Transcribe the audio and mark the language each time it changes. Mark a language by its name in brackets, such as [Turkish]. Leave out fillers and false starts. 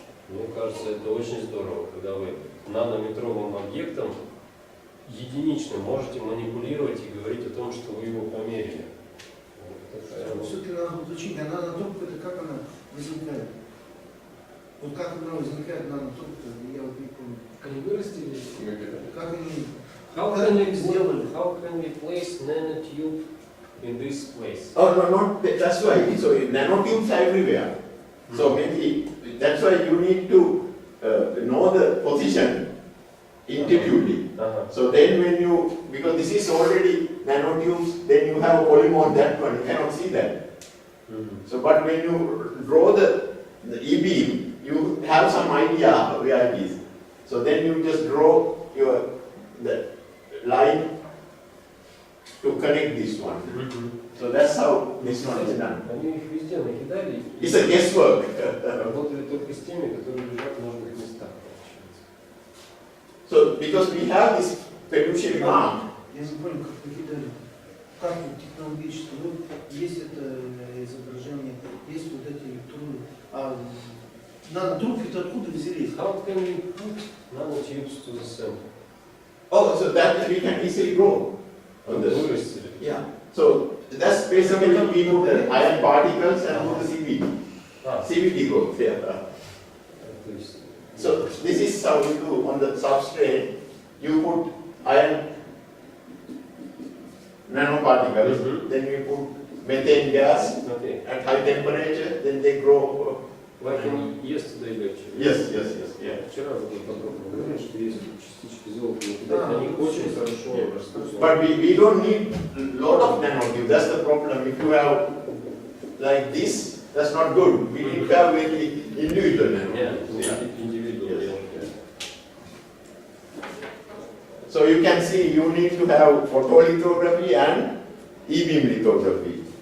[Russian] Мне кажется, это очень здорово, когда вы нанометровым объектом единичным можете манипулировать и говорить о том, что вы его померили. Все-таки надо уточнить, а нанотрубка, это как она возникает? Вот как она возникает нанотрубка, я вот не помню. Они вырастили? Как они [English] How [Russian] Как [English] can [Russian] они [English] we [Russian] сделали? [English] how can we place nanotube in this place? Oh, no, not, that's why, so nanotubes are everywhere. So maybe, that's why you need to know the position intuitively. So then when you, because this is already nanotubes, then you have a polymer on that one, you cannot see that. So but when you draw the E-beam, you have some idea where it is. So then you just draw the line to connect this one. So that's how this one is done. [Russian] Они их везде накидали. [English] It's a guesswork. [Russian] Работали только с теми, которые лежат в нужных местах. [English] So because we have this fiduciary mark, [Russian] Я не понял, как накидали. Как технологически. Вот есть это изображение, есть вот эти электроны. А нанотрубки-то откуда взялись? [English] How can we put nanotubes to the center? oh, so that we can easily grow. On the, [Russian] Вырастили. [English] yeah. So that's basically we put the iron particles and put the CVD. CVD growth, yeah. [Russian] То есть, [English] So this is how you do on the substrate. You put iron nanoparticles, then you put methane gas okay. at high temperature, then they grow. Like in yesterday lecture. Yes, yeah. [Russian] Вчера вы тут подробно говорили, что есть частички золота, накидать, они очень хорошо растут. [English] But we don't need a lot of nanotubes. That's the problem. If you have like this, that's not good. We need to have very individual nanotubes. Individual. Yes. So you can see you need to have photolithography and E-beam lithography.